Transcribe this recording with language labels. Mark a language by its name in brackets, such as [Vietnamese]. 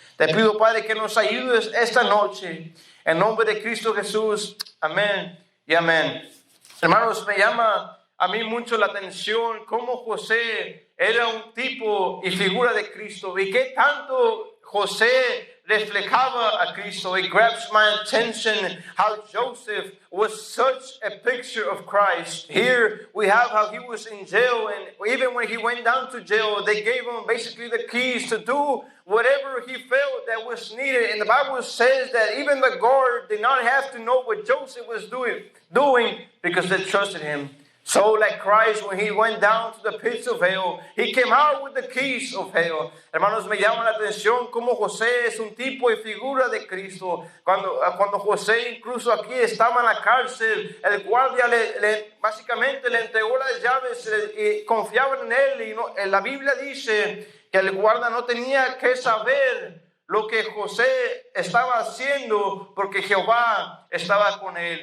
[Spanish] Te pido, Padre, que nos ayudes esta noche. En nombre de Cristo Jesús. Amén y amén. Hermanos, me llama a mí mucho la atención cómo José era un tipo y figura de Cristo, y qué tanto José reflejaba a Cristo. [English] It grabs my attention how Joseph was such a picture of Christ. Here we have how he was in jail, and even when he went down to jail, they gave him basically the keys to do whatever he felt that was needed. And the Bible says that even the guard did not have to know what Joseph was doing because they trusted him. So like Christ, when he went down to the pits of hell, he came out with the keys of hell. [Spanish] Hermanos, me llama la atención cómo José es un tipo y figura de Cristo. Cuando José incluso aquí estaba en la cárcel, el guardia básicamente le entregó las llaves y confiaban en él. Y la Biblia dice que el guardia no tenía que saber lo que José estaba haciendo, porque Jehová estaba con él.